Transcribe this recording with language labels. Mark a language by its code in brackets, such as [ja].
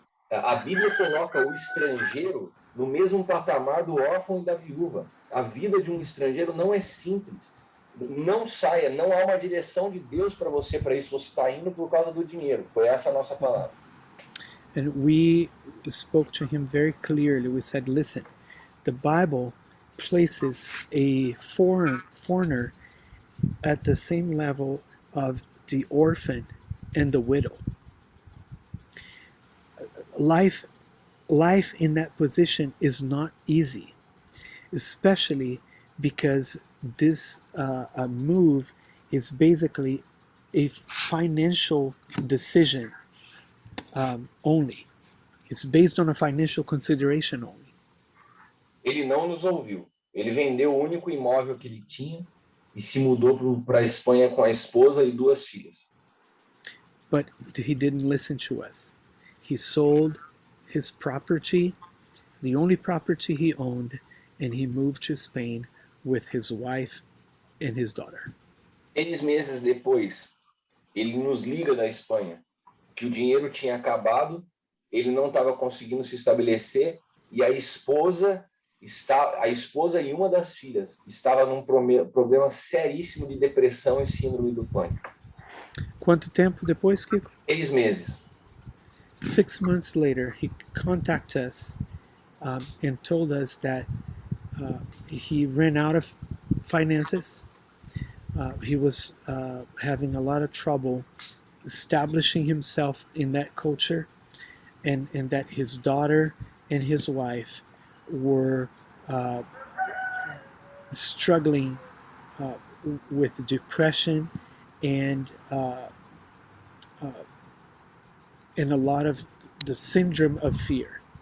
[pt] A Bíblia coloca o estrangeiro no mesmo patamar do órfão e da viúva. A vida de um estrangeiro não é simples. Não saia, não há uma direção de Deus para você para isso. Você está indo por causa do dinheiro. Foi essa a nossa palavra. [en] And we spoke to him very clearly. We said, listen, the Bible places a foreigner at the same level of the orphan and the widow. Life in that position is not easy, especially because this move is basically a financial decision only. It's based on a financial consideration only. [pt] Ele não nos ouviu. Ele vendeu o único imóvel que ele tinha e se mudou para a Espanha com a esposa e duas filhas. [en] But he didn't listen to us. He sold his property, the only property he owned, and he moved to Spain with his wife and his daughter. [pt] 6 meses depois, ele nos liga da Espanha que o dinheiro tinha acabado, ele não estava conseguindo se estabelecer e a esposa e uma das filhas estava num problema seríssimo de depressão e síndrome do pânico. Quanto tempo depois, Kiko? 6 meses. [en] 6 months later, he contacted us and told us that he ran out of finances. He was having a lot of trouble establishing himself in that culture, and that his daughter and his wife were struggling with depression and a lot of the syndrome of fear.